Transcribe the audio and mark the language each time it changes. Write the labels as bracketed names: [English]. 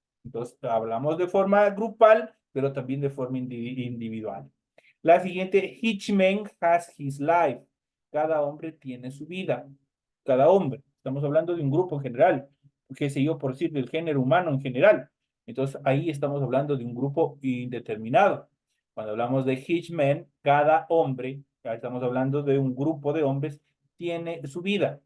[Spanish] Entonces, hablamos de forma grupal, pero también de forma individual. La siguiente, [English] each man has his life. [Spanish] Cada hombre tiene su vida. Cada hombre. Estamos hablando de un grupo en general. Qué sé yo, por decir, del género humano en general. Entonces, ahí estamos hablando de un grupo indeterminado. Cuando hablamos de [English] each man, [Spanish] cada hombre, ya estamos hablando de un grupo de hombres, tiene su vida.